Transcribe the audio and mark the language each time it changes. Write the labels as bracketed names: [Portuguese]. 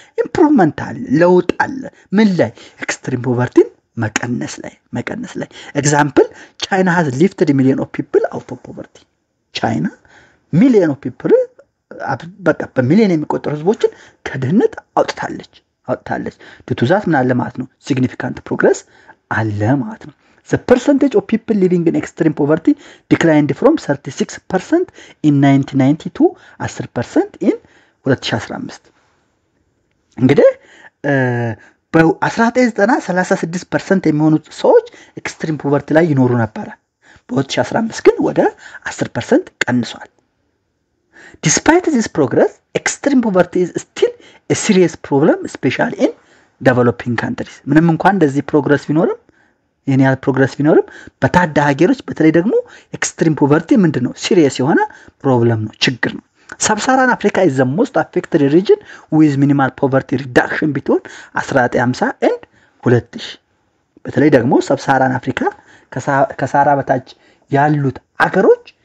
[Amharic] ኢምፕሩቭመንት አለ፣ ለውጥ አለ። ምን ላይ? ኤክስትሪም ፖቨርቲን መቀነስ ላይ። [English] ኤግዛምፕል ቻይና ሃዝ ሊፍትድ ሚሊዮን ኦፍ ፒፕል አውት ኦፍ ፖቨርቲ። [Amharic] ቻይና ሚሊዮን ኦፍ ፒፕል በቃ በሚሊዮን የሚቆጠሩ ህዝቦችን ከድህነት አውጥታለች። ዱቱዛት ምን አለ ማለት ነው? ሲግኒፊካንት ፕሮግረስ አለ ማለት ነው። [English] The percentage of people living in extreme poverty declined from 36% in 1990 to 10% in 2015. [Amharic] እንግዲህ በ1990 36% የሚሆኑት ሰዎች ኤክስትሪም ፖቨርቲ ላይ ይኖሩ ነበር። በ2015 ግን ወደ 10% ቀንሷል። [English] Despite this progress, extreme poverty is still a serious problem, especially in developing countries. [Amharic] ምንም እንኳን እንደዚህ ፕሮግረስ ቢኖርም ፕሮግረስ ቢኖርም በታዳጊ ሀገሮች በተለይ ደግሞ ኤክስትሪም ፖቨርቲ ምንድነው? ሲሪየስ የሆነ ፕሮብለም ነው፣ ችግር ነው። ሳብሳራን አፍሪካ [English] is the most affected region with minimal poverty reduction between 1950 and 2000። [Amharic] በተለይ ደግሞ ሳብሳራን አፍሪካ ከሳራ በታች ያሉት አገሮች